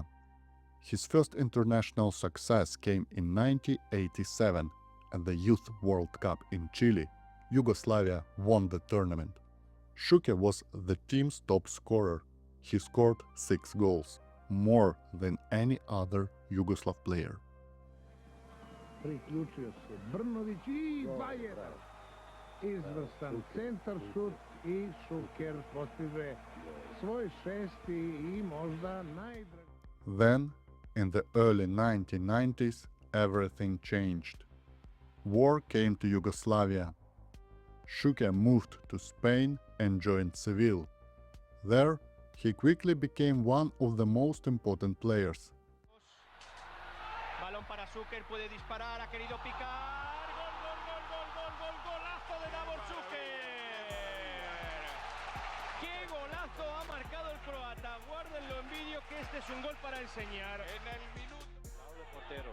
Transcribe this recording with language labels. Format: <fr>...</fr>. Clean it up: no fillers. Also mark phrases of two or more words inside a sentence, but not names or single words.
<en>His first international success came in 1987 at the Youth World Cup in Chile. Yugoslavia won the tournament. Šuker was the team's top scorer. He scored 6 goals, more than any other Yugoslav player.</en> <hr>Priključio se Brnović i Bajer. Izvrstan centar šut i Šuker postiže svoj 6. i možda najdraži.</hr> <en>Then, in the early 1990s, everything changed. War came to Yugoslavia. Šuker moved to Spain and joined Seville. There, he quickly became one of the most important players.</en> <es>Balón para Šuker, puede disparar, ha querido picar. Gol, gol, gol, gol, gol, gol, golazo de Davor Šuker. ¡Qué golazo ha marcado el croata! Guárdenlo en vídeo que este es un gol para enseñar. En el minuto. Paulo portero.</es>